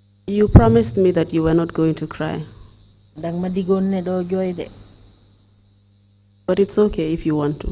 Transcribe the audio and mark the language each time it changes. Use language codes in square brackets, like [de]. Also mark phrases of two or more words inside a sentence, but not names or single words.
[en] You promised me that you were not going to cry. [wo] Dang ma digon ne do joy de. [en] But it's okay if you want to.